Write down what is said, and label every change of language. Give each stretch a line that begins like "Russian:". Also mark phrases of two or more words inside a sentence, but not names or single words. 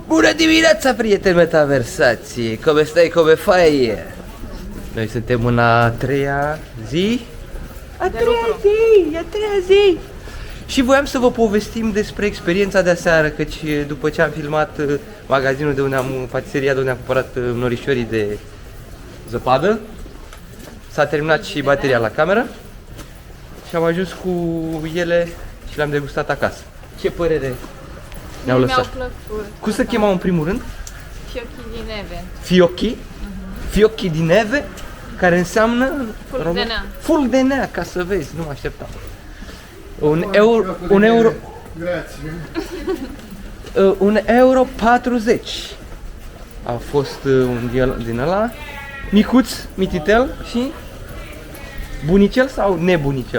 Romanian: Bună dimineața, prieteni metaversați!
Italian: Come stai, come fai?
Romanian: Noi suntem în a treia zi. A treia zi! Și voiam să vă povestim despre experiența de aseară, căci după ce am filmat magazinul de unde patiseria de unde am cumpărat norișorii de zăpadă, s-a terminat și bateria la cameră și am ajuns cu ele și le-am degustat acasă. Ce părere ne-au lăsat? Mi-au plăcut. Cum se chemau în primul rând?
Italian: Fiocchi di neve. Fiocchi? Fiocchi di neve,
Romanian: care înseamnă Fulgenea. Fulgenea, ca să vezi, nu mă așteptam.
Italian: Un euro. Grazie.
Romanian: 1,40 € a fost un din ăla, micuț, mititel și bunicel sau nebunicel?